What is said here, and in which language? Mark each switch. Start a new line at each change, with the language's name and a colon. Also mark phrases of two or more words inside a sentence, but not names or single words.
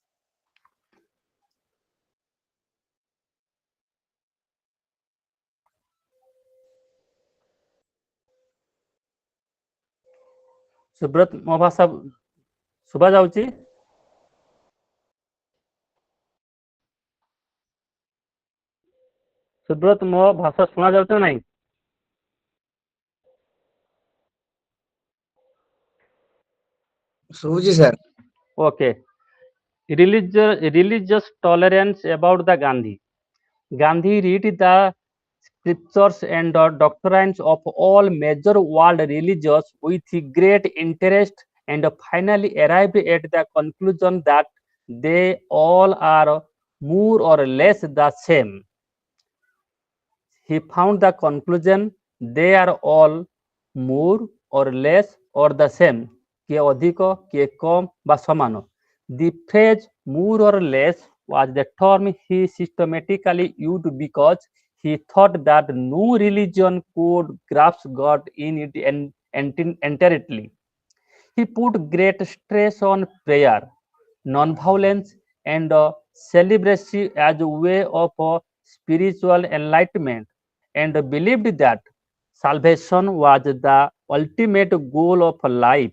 Odia: ସୁବ୍ରତ, ମୋ ଭାଷା ଶୁଭା ଯାଉଛି? ସୁବ୍ରତ, ମୋ ଭାଷା ଶୁଣା ଯାଉଛି ନା ନାହିଁ? ଶୁଭୁଛି ସାର୍।
English: Okay. Religious tolerance about the Gandhi. Gandhi read the scriptures and doctrines of all major world religions with great interest and finally arrived at the conclusion that they all are more or less the same. He found the conclusion they are all more or less or the same.
Odia: କିଏ ଅଧିକ କିଏ କମ୍ ବା ସମାନ।
English: The phrase more or less was the term he systematically used because he thought that no religion could grasp God in it entirely. He put great stress on prayer, non-violence, and celibacy as a way of spiritual enlightenment, and believed that salvation was the ultimate goal of life.